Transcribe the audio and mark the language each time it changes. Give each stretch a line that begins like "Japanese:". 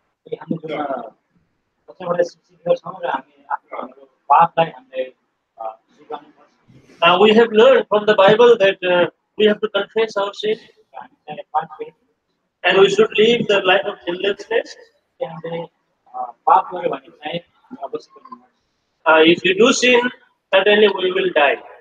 Nepali: हामी जुन कतिवटा सिकेका छौँ र हामी आफ्नो हाम्रो पापलाई हामीले स्वीकार्नुपर्छ
English: We have learned from the Bible that we have to confess our sin
Nepali: र हामी चाहिँ पाप गरेको
English: and we should live the life of sinlessness.
Nepali: चाहिँ हामीले पाप गऱ्यो भने चाहिँ हामी अवश्य पनि मर्छौँ
English: If we do sin, certainly we will die.